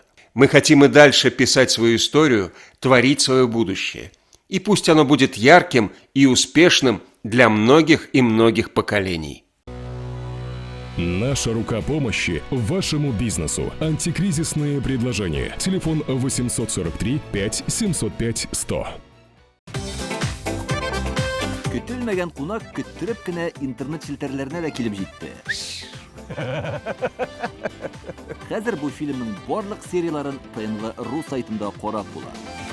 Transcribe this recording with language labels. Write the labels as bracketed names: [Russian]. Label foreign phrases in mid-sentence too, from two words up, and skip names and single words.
[Russian] Мы хотим и дальше писать свою историю, творить свое будущее. И пусть оно будет ярким и успешным для многих и многих поколений. Наша рука помощи вашему бизнесу. Антикризисные предложения. Телефон 843 5 705 100. [Tatar] Көтелмәгән кунак көттөреп кенә интернет челтәрләренә дә килеп җитте. Хәзер бу фильмның барлык серияларын ТНВ.ру сайтында карап була.